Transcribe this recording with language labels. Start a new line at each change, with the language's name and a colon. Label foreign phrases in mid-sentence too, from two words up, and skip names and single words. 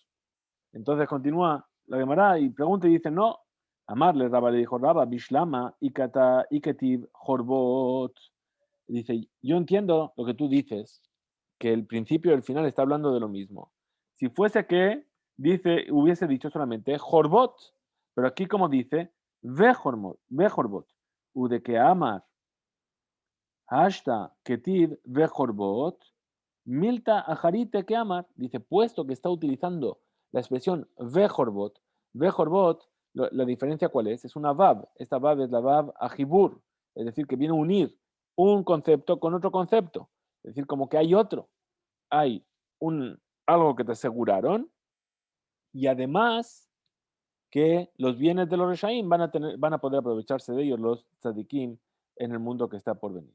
Spanish: Entonces continúa la Gemara y pregunta y dice, no, Amarle, Rabba le dijo,
Aramaic: רבה, בשלמא, אי כתיב, חורבות.
Spanish: Dice, yo entiendo lo que tú dices, que el principio y el final está hablando de lo mismo. Si fuese que, hubiese dicho solamente Jorbot, Pero aquí como dice, Vejorbot, de que amar,
Aramaic: השתא כתיב וחורבות, מילתא אחריתי
Spanish: que amar, dice, puesto que está utilizando la expresión Vejorbot, la diferencia cuál es una vav, esta vav es la
Hebrew: וו החיבור,
Spanish: es decir, que viene a unir un concepto con otro concepto, es decir, como que hay otro, hay algo que te aseguraron y además que los bienes de los Reshaim van a poder aprovecharse de ellos los tzadikim en el mundo que está por venir.